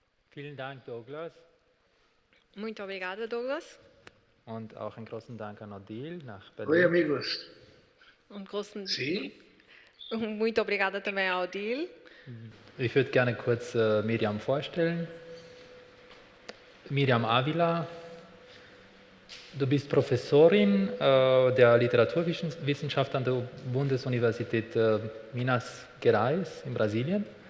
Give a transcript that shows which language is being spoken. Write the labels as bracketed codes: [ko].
[de] Vielen Dank, Douglas. [pt] Muito obrigada, Douglas. [de] Und auch einen großen Dank an Odile nach [pt] Oi, [de] Berlin. [pt] amigos. Sim. Muito obrigada também a Odile. [de] Ich würde gerne kurz Miriam vorstellen. Miriam Ávila, du bist Professorin der Literaturwissenschaft an der Bundesuniversität Minas Gerais in Brasilien.